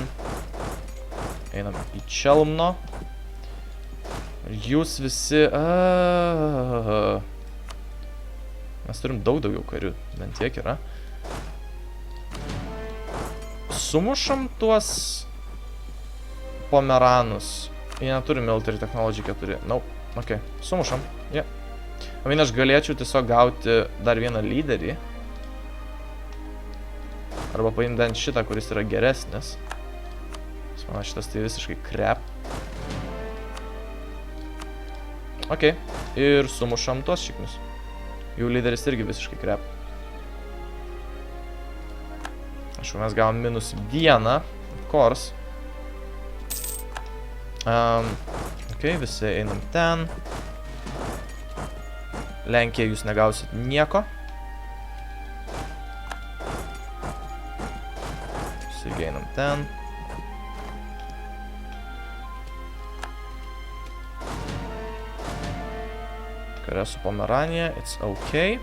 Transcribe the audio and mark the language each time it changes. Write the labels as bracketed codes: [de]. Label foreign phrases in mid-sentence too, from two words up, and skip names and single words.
[lt] Einam į Čelmno. Jūs visi... Mes turim daugiau karių. Bent tiek yra. Sumušam tuos Pomeranus. Jie neturi [en] military technology [lt] 4. Nope. Ok, sumušam. Yeah. Aš galėčiau tiesiog gauti dar vieną lyderį. Arba paimti bent šitą, kuris yra geresnis. Mano šitas tai visiškai crap. Ok, ir sumušam tuos šiknius. Jų lyderis irgi visiškai crap. Aišku, mes gavom -1, [en] of course. [lt] Ok, visi einam ten. Lenkija, jūs negausit nieko. Visi einam ten. Kare su Pomeranija, [en] it's ok.